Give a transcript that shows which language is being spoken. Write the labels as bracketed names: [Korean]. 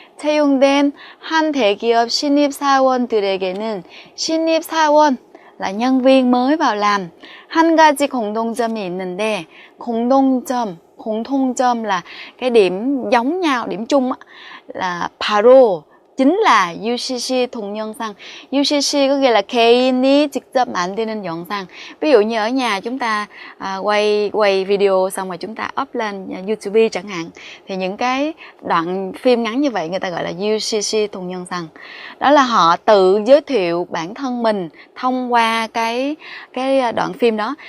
[Korean] 채용된 한 대기업 신입사원들에게는 신입사원 [Vietnamese] là nhân viên mới vào làm. [Korean] 한 가지 공통점이 있는데 공통점 [Vietnamese] là cái điểm giống nhau, điểm chung là [Korean] 바로 [Vietnamese] chính là UCC 동영상. UCC có nghĩa là [Korean] 개인이 직접 만드는 영상. [Vietnamese] Ví dụ như ở nhà chúng ta quay video xong rồi chúng ta up lên YouTube chẳng hạn, thì những cái đoạn phim ngắn như vậy người ta gọi là UCC 동영상. Đó là họ tự giới thiệu bản thân mình thông qua cái đoạn phim đó.